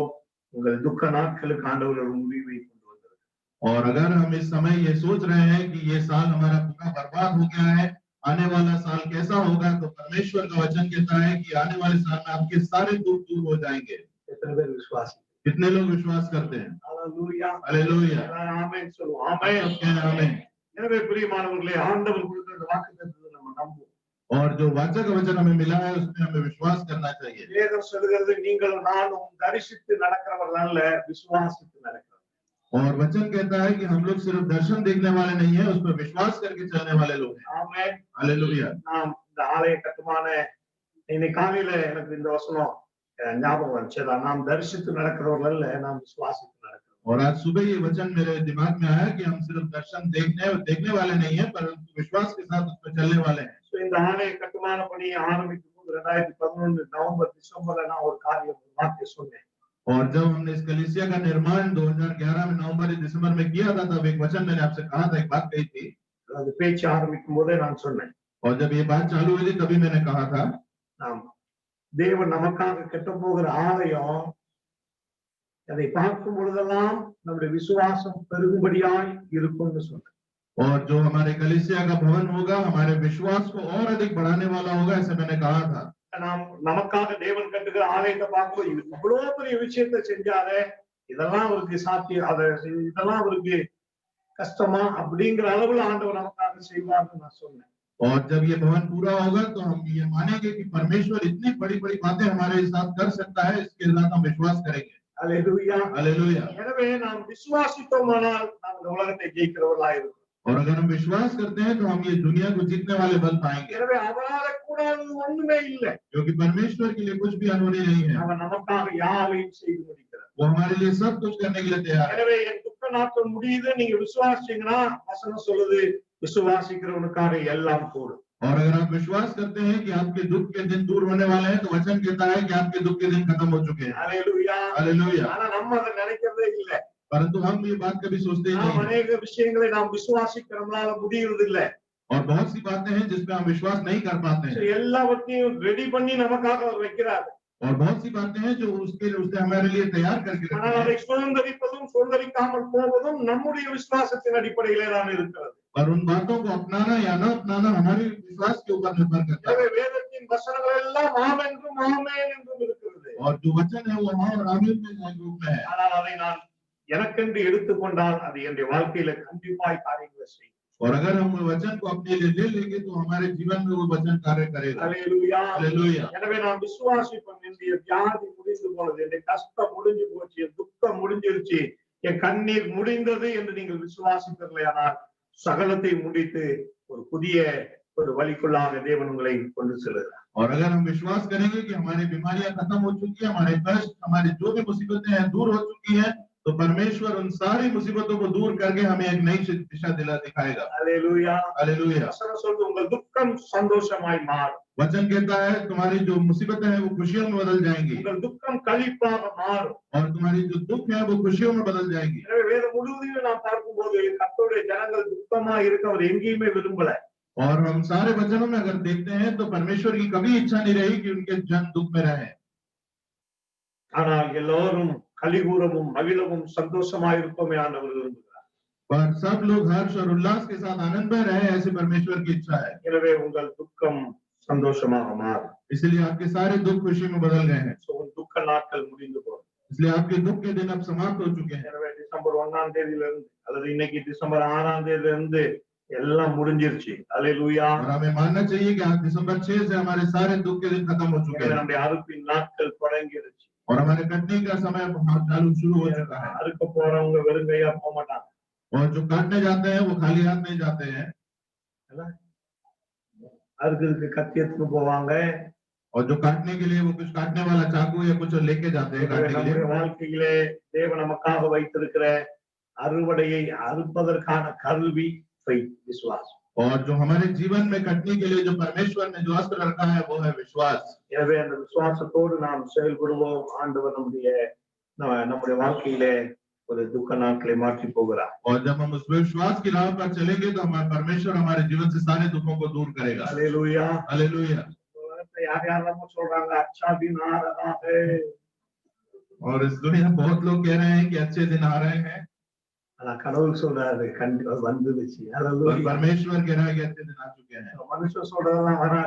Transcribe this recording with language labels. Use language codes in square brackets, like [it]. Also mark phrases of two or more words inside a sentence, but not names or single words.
[ta] உங்கள் துக்க நாட்களுக்கு ஆண்டவர் ஒரு முடிவை கொண்டு வந்தார். [hi] और अगर हम इस समय ये सोच रहे हैं कि ये साल हमारा पूरा बर्बाद हो गया है, आने वाला साल कैसा होगा, तो परमेश्वर का वचन कहता है कि आने वाले साल में आपके सारे दुख दूर हो जाएंगे। [ta] எத்தனை பேர் விசுவாசி? [hi] कितने लोग विश्वास करते हैं? [ta] அல்லேலூயா, [hi] हालेलुया। [ta] ஆமென் சொல்லுவோம். ஆமென். [hi] आमीन। [ta] எனவே பிரியமானவர்களே, ஆண்டவர் கொடுக்கிற இந்த வாக்குத்தத்தத்தை நம்ம நம்புவோம். [hi] और जो वाचा का वचन हमें मिला है उसमें हमें विश्वास करना चाहिए। [ta] வேதம் சொல்கிறது, நீங்களும் நானும் தரிசித்து நடக்கிறவர்கள் அல்ல, விசுவாசித்து நடக்கிறவர்கள். [hi] और वचन कहता है कि हम लोग सिर्फ दर्शन देखने वाले नहीं है, उस पर विश्वास करके चलने वाले लोग हैं। [ta] ஆமென். [hi] हालेलुया। [ta] நாம் இந்த ஆலய கட்டுமான இன்னைக்கு காலையில எனக்கு இந்த வசனம் ஞாபகம் வந்துச்சு. நாம் தரிசித்து நடக்கிறவர்கள் அல்ல, நாம் விசுவாசித்து நடக்கிறோம். [hi] और आज सुबह ये वचन मेरे दिमाग में आया कि हम सिर्फ दर्शन देखने वाले नहीं है, परंतु विश्वास के साथ उसमें चलने वाले हैं। [ta] இந்த ஆலய கட்டுமான பணியை ஆரம்பிக்கும் போது 2011 நவம்பர் டிசம்பர்ல நான் ஒரு வார்த்தை சொன்னேன். [hi] और जब हमने इस कलीसिया का निर्माण 2011 में नवंबर दिसंबर में किया था, तब एक वचन मैंने आपसे कहा था, एक बात कही थी। [ta] அது பேச்சு ஆரம்பிக்கும் போதே நான் சொன்னேன். [hi] और जब ये बात चालू हुई थी तभी मैंने कहा था, [ta] நாம் தேவன் நமக்காக கட்ட போகிற ஆலயம், அதை பார்க்கும் பொழுதெல்லாம் நம்முடைய விசுவாசம் பெருகும்படியாய் இருக்கும்னு சொன்னேன். [hi] और जो हमारे कलीसिया का भवन होगा हमारे विश्वास को और अधिक बढ़ाने वाला होगा, ऐसे मैंने कहा था। [ta] நாம் நமக்காக தேவன் கட்டுகிற ஆலயத்தை பார்க்கும்போது இவ்வளவு பெரிய விஷயத்தை செஞ்சாரு, இதெல்லாம் அவருக்கு சாத்தியம், இதெல்லாம் அவருக்கு கஷ்டமா அப்படிங்கிற அளவுல ஆண்டவர் நமக்காக செய்வார்னு நான் சொன்னேன். [hi] और जब ये भवन पूरा होगा तो हम ये मानेंगे कि परमेश्वर इतनी बड़ी बड़ी बातें हमारे साथ कर सकता है, इसके साथ हम विश्वास करेंगे। [ta] அல்லேலூயா, [hi] हालेलुया। [ta] எனவே நாம் விசுவாசித்தோமானால் நாம் இந்த உலகத்தை ஜெயிக்கிறவர்களாக இருக்கும். [hi] और अगर हम विश्वास करते हैं तो हम ये दुनिया को जीतने वाले बल पाएंगे, [ta] எனவே அவரால கூடாதது ஒண்ணுமே இல்லை. [hi] क्योंकि परमेश्वर के लिए कुछ भी अधूरी नहीं है। [ta] அவர் நமக்காக யாவையும் செய்து முடிக்கிறார். [hi] वो हमारे लिए सब कुछ करने के लिए तैयार है। [ta] எனவே என் துக்க நாட்கள் முடியுது நீங்க விசுவாசிச்சீங்கன்னா வசனம் சொல்லுது விசுவாசிக்கிறவனுக்காக எல்லாம் கூடும். [hi] और अगर आप विश्वास करते हैं कि आपके दुख के दिन दूर होने वाले हैं तो वचन कहता है कि आपके दुख के दिन खत्म हो चुके हैं। [ta] ஹல்லேலூயா. [hi] हालेलुया। [ta] ஆனா நம்ம அதை நினைக்கிறதே இல்லை. [hi] परंतु हम ये बात कभी सोचते ही [ta] நாம் [hi] नहीं हैं। [ta] அநேக விஷயங்களை நாம் விசுவாசிக்கிறதுனால முடியறது இல்லை. [hi] और बहुत सी बातें हैं जिसमें हम विश्वास नहीं कर पाते हैं। [ta] எல்லாவற்றையும் ரெடி பண்ணி நமக்காக அவர் வைக்கிறார். [hi] और बहुत सी बातें हैं जो उसने हमारे लिए तैयार करके रखी [ta] ஆனால் [hi] है। [ta] அதை சுதந்திரிப்பதும் சுதந்திரிக்காமல் போவதும் நம்முடைய விசுவாசத்தின் அடிப்படையிலே தான் இருக்கிறது. [hi] और उन बातों को अपनाना या न अपनाना हमारे विश्वास के ऊपर निर्भर करता है। [ta] எனவே வேதத்தின் வசனங்கள் எல்லாம் ஆம் என்றும் ஆமென் என்றும் இருக்கிறது. [hi] और जो वचन है वो हाँ और आमीन में रूप में है। [ta] ஆனால் அதை நான் எனக்கென்று எடுத்துக்கொண்டால் அது என்னுடைய வாழ்க்கையில கண்டிப்பாய் காரியங்களை செய்யும். [hi] और अगर हम वचन को अपने लिए ले लेंगे तो हमारे जीवन में वो वचन कार्य करेगा। [ta] ஹல்லேலூயா. [hi] हालेलुया। [ta] எனவே நான் விசுவாசிப்பேன். என்னுடைய வியாதி முடிந்து போனது, என்னுடைய கஷ்டம் முடிஞ்சு போச்சு, என் துக்கம் முடிஞ்சிருச்சு, என் கண்ணீர் முடிந்தது என்று நீங்கள் விசுவாசிப்பீர்களானால் சகலத்தை முடித்து ஒரு புதிய ஒரு வழிக்குள்ளாக தேவன் உங்களை கொண்டு செல்கிறார். [hi] और अगर हम विश्वास करेंगे कि हमारी बीमारियां खत्म हो चुकी है, हमारे कष्ट, हमारी जो भी मुसीबतें हैं दूर हो चुकी हैं, तो परमेश्वर उन सारी मुसीबतों को दूर करके हमें एक नई दिशा दिखाएगा। [ta] ஹல்லேலூயா. [hi] हालेलुया। [ta] வசனம் சொல்லுது உங்கள் துக்கம் சந்தோஷமாய் மாறும். [hi] वचन कहता है तुम्हारी जो मुसीबतें हैं वो खुशियों में बदल जाएंगी [ta] உங்கள் துக்கம் களிப்பாக மாறும். [hi] और तुम्हारी जो दुख है वो खुशियों में बदल जाएगी। [ta] எனவே வேதம் முழுவதையும் நாம் பார்க்கும்போது கர்த்தருடைய ஜனங்கள் துக்கமா இருக்க அவர் எங்கேயுமே விரும்பல. [hi] और हम सारे वचनों में अगर देखते हैं तो परमेश्वर की कभी इच्छा नहीं रही कि उनके जन दुख में रहें। [ta] ஆனால் எல்லோரும் கலிகூரமும் மகிழவும் சந்தோஷமாய் இருப்போமே ஆண்டவர் விரும்புகிறார். [hi] पर सब लोग हर्ष और उल्लास के साथ आनंद में रहे, ऐसे परमेश्वर की इच्छा है। [ta] எனவே உங்கள் துக்கம் சந்தோஷமாக மாறும். [hi] इसलिए आपके सारे दुख खुशी में बदल गए हैं। [ta] உன் துக்க நாட்கள் முடிந்து போகும். [hi] इसलिए आपके दुख के दिन अब समाप्त हो चुके हैं। [ta] எனவே டிசம்பர் 1ஆம் தேதியில இருந்து அல்லது இன்னைக்கு டிசம்பர் 6ஆம் தேதியில இருந்து எல்லாம் முடிஞ்சிருச்சு. ஹல்லேலூயா. [hi] और हमें मानना चाहिए कि आज दिसंबर 6 से हमारे सारे दुख के दिन खत्म हो चुके हैं [ta] நம்முடைய அறுப்பின் நாட்கள் தொடங்கிருச்சு. [hi] और हमारे कटने का समय चालू शुरू हो चुका है। [ta] அறுக்க போறவங்க வெறுங்கையா போக மாட்டாங்க. [hi] और जो काटने जाते हैं वो खाली हाथ नहीं जाते हैं। [ta] அறுக்கிறதுக்கு கத்தி எடுத்துட்டு போவாங்க. [hi] और जो काटने के लिए वो कुछ काटने वाला चाकू या कुछ लेके जाते हैं काटने के लिए। [ta] நம்முடைய வாழ்க்கையிலே தேவன் நமக்காக வைத்திருக்கிற அறுவடையை அறுப்பதற்கான கருவி விசுவாசம். [hi] और जो हमारे जीवन में कटने के लिए जो परमेश्वर ने जो अस्त्र रखा है वो है विश्वास। [ta] எனவே அந்த விசுவாசத்தோடு நாம் செயல்படுவோம். ஆண்டவர் நம்முடைய வாழ்க்கையிலே ஒரு துக்க நாட்களை மாற்றி போகிறார். [hi] और जब हम उस विश्वास की राह पर चलेंगे तो हमारे परमेश्वर हमारे जीवन से सारे दुखों को दूर करेगा। [ta] ஹல்லேலூயா. [hi] हालेलुया। [ta] யார் யாரெல்லாம் சொல்றாங்க [hi] अच्छा दिन आ रहा है. और इस दुनिया में बहुत लोग कह रहे हैं कि अच्छे दिन आ रहे हैं। [ta] ஆனா கடவுள் சொல்றாரு கண்டிப்பா வந்துருச்சு. [hi] और [ta] ஹல்லேலூயா. [hi] परमेश्वर कह रहा है कि अच्छे दिन आ चुके हैं। [ta] மனுஷன் சொல்றதெல்லாம் வராது.